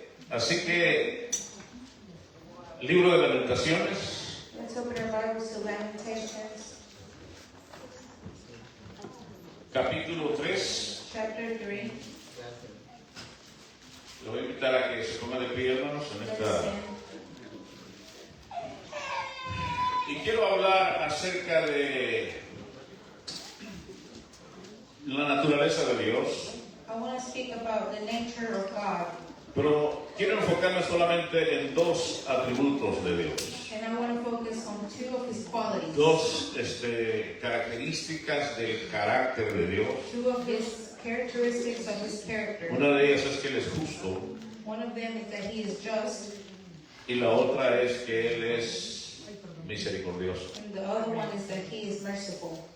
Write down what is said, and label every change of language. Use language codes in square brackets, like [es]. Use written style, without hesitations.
[es] Así que, libro de Lamentaciones. [en] Let's open our Bibles to Lamentations. [es] Capítulo 3. [en] Chapter 3. [es] Le voy a invitar a que se ponga de pie, hermanos, en esta. Y quiero hablar acerca de la naturaleza de Dios. [en] I want to speak about the nature of God. [es] Pero quiero enfocarme solamente en dos atributos de Dios. [en] And I want to focus on two of His qualities. [es] Dos características del carácter de Dios. [en] Two of His characteristics of His character. [es] Una de ellas es que Él es justo. [en] One of them is that He is just. [es] Y la otra es que Él es misericordioso. [en] And the other one is that He is merciful.